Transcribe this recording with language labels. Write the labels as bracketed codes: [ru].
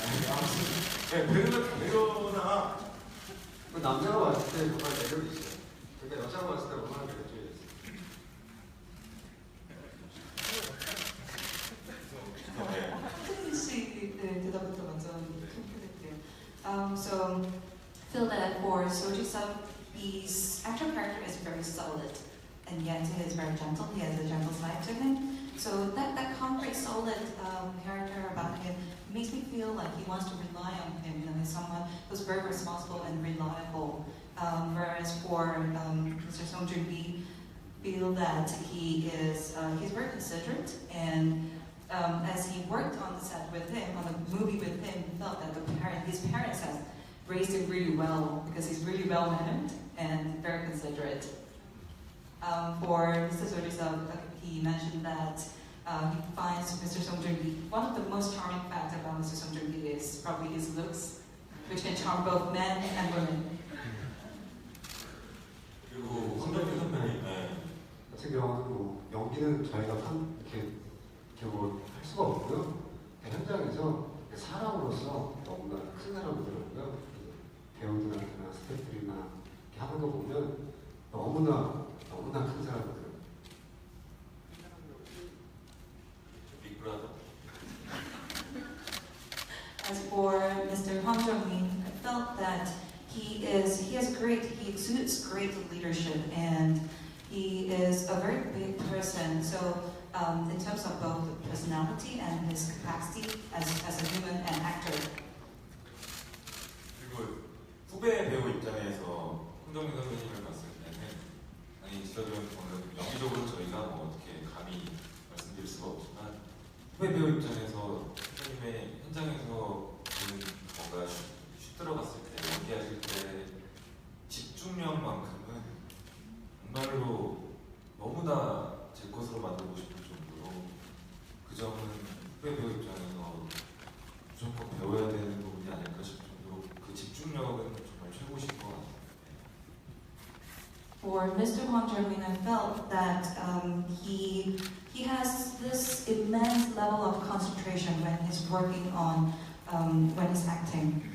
[ko] 아무튼 네, 배려나 남자가 봤을 때 정말 매력이 있어요. 그러니까 여자가 봤을 때 얼마나 매력적이었어요. 대답부터 먼저 해드릴게요. [en] So feel that for Sojisub, his actual character is very solid, and yet he is very gentle. He has a gentle side to him. So that concrete, solid character about him makes me feel like he wants to rely on him. You know, he's someone who's very responsible and reliable. Whereas for Mr. Song Joon-gi, feel that he's very considerate, and as he worked on the set with him, on the movie with him, he felt that his parents have raised him really well because he's really well mannered and very considerate. For Mr. Sojisub, he mentioned that he finds Mr. Song Joon-gi, one of the most charming facts about Mr. Song Joon-gi is probably his looks, which can charm both men and women. [ko] 그리고 황정민 선배님 같은 경우는 뭐 연기는 저희가 이렇게 뭐 할 수가 없고요. 현장에서 사람으로서 너무나 큰 사람이더라고요. 배우들한테나 스태프들이나 이렇게 하는 거 보면 너무나 큰 사람이더라고요. 빅브라더. [en] As for Mr. Hwang Jung-min, I felt that he exudes great leadership, and he is a very big person. So in terms of both personality and his capacity as a human and actor. [ko] 그리고 후배 배우 입장에서 황정민 선배님을 봤을 때는 아니 지도자는 연기적으로 저희가 뭐 어떻게 감히 말씀드릴 수가 없지만 후배 배우 입장에서 선배님의 현장에서 보는 뭔가 슛 들어갔을 때 연기하실 때 집중력만큼은 정말로 너무나 제 것으로 만들고 싶을 정도로 그 점은 후배 배우 입장에서 무조건 배워야 되는 부분이 아닐까 싶을 정도로 그 집중력은 정말 최고신 것 같아요. [en] For Mr. Hwang Jung-min, I felt that he has this immense level of concentration when he's working on when he's acting.